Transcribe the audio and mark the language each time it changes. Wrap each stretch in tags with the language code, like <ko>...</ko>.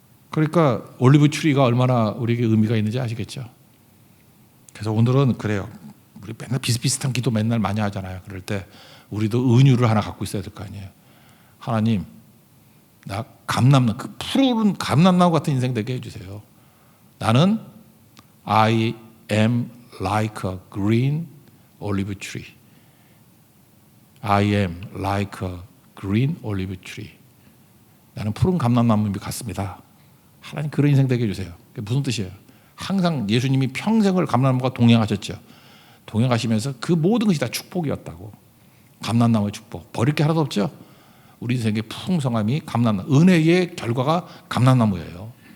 <ko>그러니까 올리브 트리가 얼마나 우리에게 의미가 있는지 아시겠죠? 그래서 오늘은 그래요. 우리 맨날 비슷비슷한 기도 맨날 많이 하잖아요. 그럴 때 우리도 은유를 하나 갖고 있어야 될 거 아니에요. 하나님, 나 감람나무, 그 푸른 감람나무 같은 인생 되게 해주세요.</ko> <en>나는 I am like a green olive tree. I am like a green olive tree.</en> <ko>나는 푸른 감람나무 같습니다. 하나님 그런 인생 되게 해주세요. 그게 무슨 뜻이에요? 항상 예수님이 평생을 감람나무와 동행하셨죠. 동행하시면서 그 모든 것이 다 축복이었다고. 감람나무의 축복. 버릴 게 하나도 없죠. 우리 인생의 풍성함이 감람나무. 은혜의 결과가 감람나무예요.</ko>